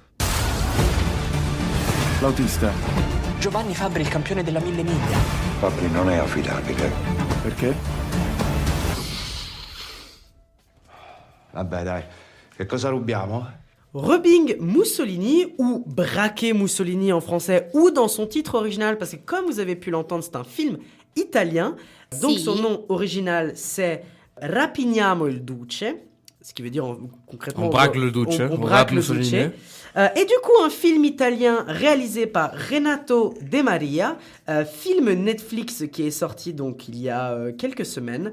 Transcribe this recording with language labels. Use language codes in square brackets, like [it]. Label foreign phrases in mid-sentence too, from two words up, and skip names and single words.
[it] L'autista. Giovanni Fabbri, il campione della 1000 miglia. Fabri non è affidabile. Perché? Vabbè, dai. Che cosa rubiamo? [fr] Robbing Mussolini, ou Braquer Mussolini en français, ou dans son titre original, parce que comme vous avez pu l'entendre, c'est un film italien. Donc son nom original, c'est Rapiniamo il Duce, ce qui veut dire concrètement... On braque le Duce. On braque le Duce. Et du coup, un film italien réalisé par Renato De Maria, film Netflix qui est sorti donc il y a quelques semaines.